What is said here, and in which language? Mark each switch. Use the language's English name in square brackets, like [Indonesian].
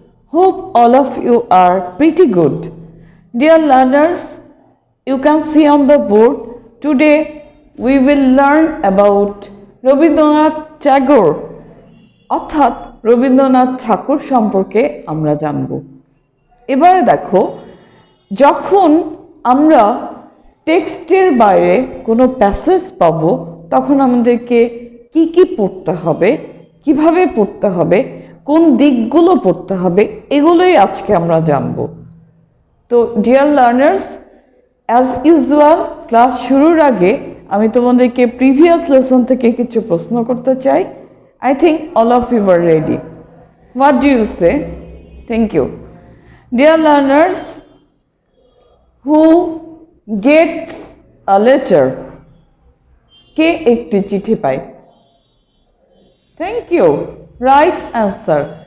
[English] Hope all of you are pretty good. Dear learners, you can see on the board, today we will learn about Rabindranath Tagore, [Bangla] অর্থাৎ রবীন্দ্রনাথ ঠাকুর সম্পর্কে আমরা জানব। এবারে দেখো, যখন আমরা টেক্সটের বাইরে কোনো প্যাসেজ পাব তখন আমাদেরকে কি কি পড়তে হবে, কিভাবে পড়তে হবে, কোন দিকগুলো পড়তে হবে, এগুলোই আজকে আমরা জানব। তো dear learners, [English] as usual [Bangla] class শুরুর আগে আমি তোমাদেরকে প্রিভিয়াস লেসন থেকে কিছু প্রশ্ন করতে চাই। [English] I think all of you are ready. What do you say? Thank you. Dear learners, who gets a letter? [Bangla] কে একটি চিঠি পায়? [English] Thank you. Right answer.